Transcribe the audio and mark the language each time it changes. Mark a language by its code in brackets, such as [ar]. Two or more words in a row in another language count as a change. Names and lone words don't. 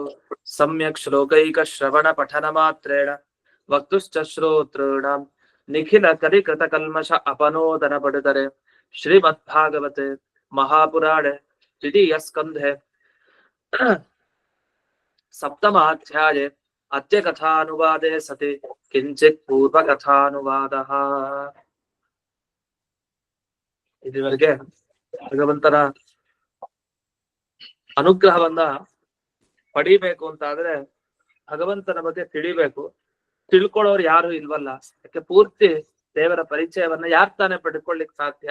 [sa] सम्यक् श्लोकैकश्रवणपठनमात्रेण वक्तुश्च श्रोतॄणां निखिलकलिकृतकल्मष अपनोदनपटुतरे श्रीमद्भागवते महापुराणे द्वितीयस्कन्धे सप्तमाध्याये अद्य कथानुवादे सति किंचित् पूर्वकथानुवादः। [kn] ಇದುವರೆಗೆ ಭಗವಂತನ ಅನುಗ್ರಹವನ್ನ ಪಡಿಬೇಕು ಅಂತಾದ್ರೆ ಭಗವಂತನ ಬಗ್ಗೆ ತಿಳಿಬೇಕು. ತಿಳ್ಕೊಳ್ಳೋರು ಯಾರು ಇಲ್ವಲ್ಲ. ಯಾಕೆ ಪೂರ್ತಿ ದೇವರ ಪರಿಚಯವನ್ನ ಯಾರ್ ತಾನೇ ಪಡ್ಕೊಳ್ಳಿಕ್ ಸಾಧ್ಯ?